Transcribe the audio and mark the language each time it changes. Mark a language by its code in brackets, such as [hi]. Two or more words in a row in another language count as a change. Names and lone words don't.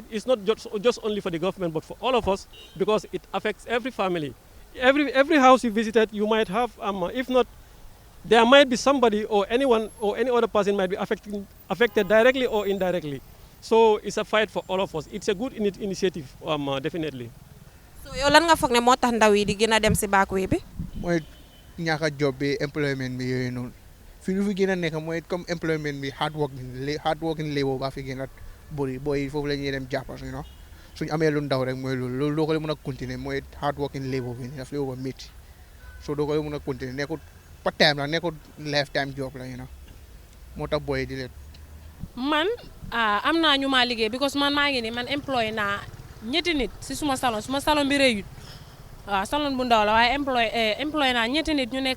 [en] It's not just only for the government, but for all of us, because it affects every family. Every house you visited, you might have, if not, there might be somebody or anyone or any other person might be affected directly or indirectly. So it's a fight for all of us. It's a good initiative, definitely. [wo] So yow lan nga foog ne moo tax ndaw yi di gën a dem si backway bi. mooy ñàkk a job bi employment bi yooyu noonu fi lu fi gën a nekk mooy comme employment bi [en] hard working labor [wo] ba fi gën a bëri booy foofu la ñuy dem jàppa suñu amee lu ndaw rek mooy loolu doo ko mën a continuer mooy [en] hard working labor [wo] bi daf lay war métti so doo ko mën a continuer nekkul [en] part time [wo] la nekkul [en] lifetime job [wo] la moo tax booy di leen. man am naa ñu maa liggéey because man maa ngi ni man employé naa ñetti nit si suma salon bi rëyut waaw salon bu ndaw la waaye employé naa ñetti nit ñu nekk